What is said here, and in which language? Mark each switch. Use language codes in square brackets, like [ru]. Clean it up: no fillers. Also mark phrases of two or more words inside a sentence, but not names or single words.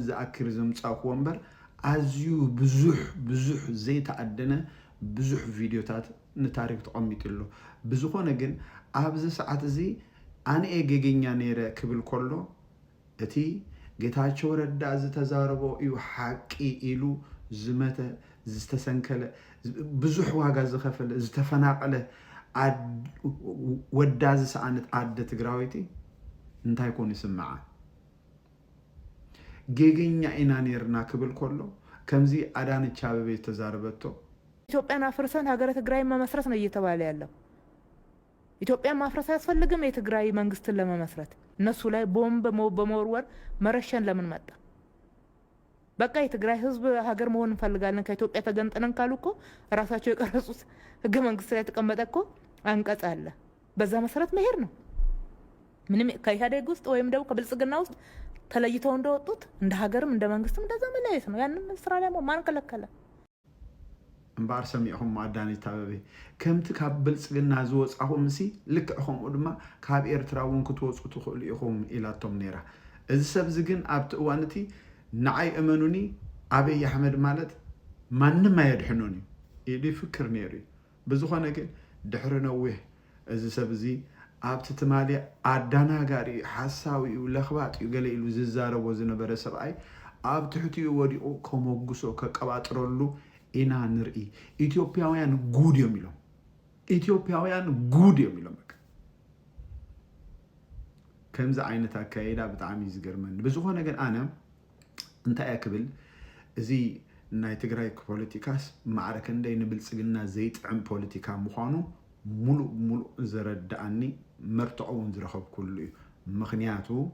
[ti] ዝኣክር ዘምጻእኽዎ እምበር ኣዝዩ ብዙሕ ዘይተኣደነ ብዙሕ ቪድዮታት ንታሪክ ተቐሚጡሉ። ብዝኾነ ግን ኣብዚ ሰዓት እዚ ኣነኤ ጌገኛ ነይረ ክብል ከሎ እቲ ጌታቸው ረዳ ዝተዛረቦ እዩ ሓቂ ኢሉ ዝመተ ዝተሰንከለ ብዙሕ ዋጋ ዝኸፈለ ዝተፈናቀለ ወዳ ዝሰኣነት ኣደ ትግራዊቲ እንታይ ኮን ይስምዓ? ጌገኛ ኢና ነርና ክብል ከሎ ከምዚ አዳነች አቤቤ ተዛረበቶ [am] ኢትዮጵያን አፍርሰን ሀገረ ትግራይ መመስረት ነው እየተባለ ያለው። ኢትዮጵያን ማፍረስ አያስፈልግም የትግራይ መንግስትን ለመመስረት። እነሱ ላይ ቦምብ በመወርወር መረሸን ለምን መጣ? በቃ የትግራይ ህዝብ ሀገር መሆን እንፈልጋለን ከኢትዮጵያ ተገንጥነን ካሉ እኮ ራሳቸው የቀረጹት ህገ መንግስት ላይ ተቀመጠ እኮ አንቀጽ አለ። በዛ መሰረት መሄድ ነው። ምንም ከኢህአዴግ ውስጥ ወይም ደግሞ ከብልጽግና ውስጥ ተለይተው እንደወጡት እንደ ሀገርም እንደ መንግስትም እንደዛ መለያየት ነው። ያንን ስራ ላይ ማን ከለከለ? [ti] እምባር ሰሚዕኹም አዳነች አቤቤ ከምቲ ካብ ብልጽግና ዝወፃኹም ሲ ልክዕኹም ድማ ካብ ኤርትራ እውን ክትወፁ ትኽእሉ ኢኹም ኢላቶም ነይራ። እዚ ሰብዚ ግን ኣብቲ እዋን እቲ ንዓይ እመኑኒ አብይ አሕመድ ማለት ማንም ኣየድሕኑን እዩ ኢሉ ይፍክር ነይሩ እዩ። ብዝኾነ ግን ድሕሪ ነዊሕ እዚ ሰብ እዚ ኣብቲ ትማሊ ኣዳናጋሪ ሓሳዊ እዩ ለኽባጥ እዩ ገለ ኢሉ ዝዛረቦ ዝነበረ ሰብኣይ ኣብ ትሕቲኡ ወዲቁ ከመጉሶ ከቀባጥረሉ ኢና ንርኢ [am] ኢትዮጵያውያን ጉድ የሚለው ኢትዮጵያውያን ጉድ የሚለው [ti] ከምዛ ዓይነት አካይዳ ብጣዕሚ ዝገርመን ብዝኾነ ግን ኣነ እንታይ ያክብል እዚ ናይ ትግራይ ፖለቲካስ ማዕረከ እንደይ ንብልጽግና ዘይጥዕም ፖለቲካ ምዃኑ ሙሉእ ዝረዳእኒ መርትዖውን ዝረኸብ ኩሉ እዩ ምኽንያቱ